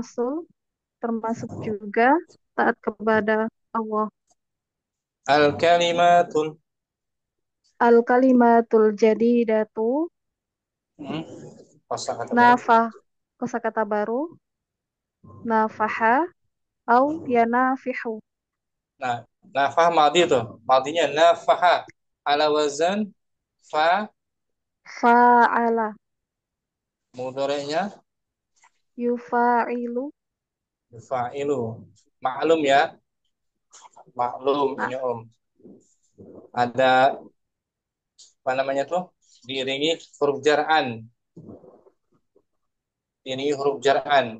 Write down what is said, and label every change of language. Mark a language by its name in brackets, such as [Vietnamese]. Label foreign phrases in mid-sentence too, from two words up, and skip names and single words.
[Indonesian] Rasul termasuk juga taat kepada Allah. [Arabic] al-kalimatul الكلمة الجديدة [Indonesian] kosakata baru. [Arabic] nafah [Indonesian] kosakata baru [Arabic] نفح أو ينفح. [Indonesian] Nah, nafah madhi itu. Madhinya [Arabic] نفح على وزن ف, Fa'ala [Indonesian] mudhari'nya [Arabic] yufa'ilu. [Indonesian] fa'ilu. Maklum ya. Maklum Nah, ini Om. Ada apa namanya tuh? Diiringi huruf jar'an. Diiringi huruf jar'an.